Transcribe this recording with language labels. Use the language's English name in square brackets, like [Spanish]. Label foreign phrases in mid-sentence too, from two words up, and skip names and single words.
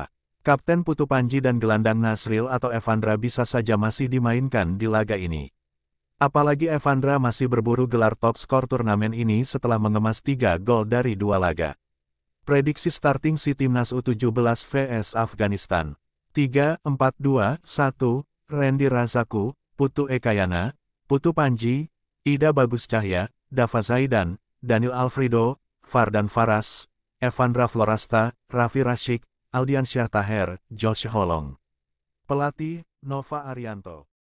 [Indonesian] Kapten Putu Panji dan gelandang Nasril atau Evandra bisa saja masih dimainkan di laga ini. Apalagi Evandra masih berburu gelar top skor turnamen ini setelah mengemas 3 gol dari 2 laga. Prediksi starting si Timnas U17 vs Afghanistan. 3-4-2-1, Randy Razaku, Putu Ekayana, Putu Panji, Ida Bagus Cahya, Dava Zaidan, Daniel Alfredo, Fardan Faras, Evandra Florasta, Raffi Rashik, Aldiansyah Taher, Josh Holong. Pelatih, Nova Arianto.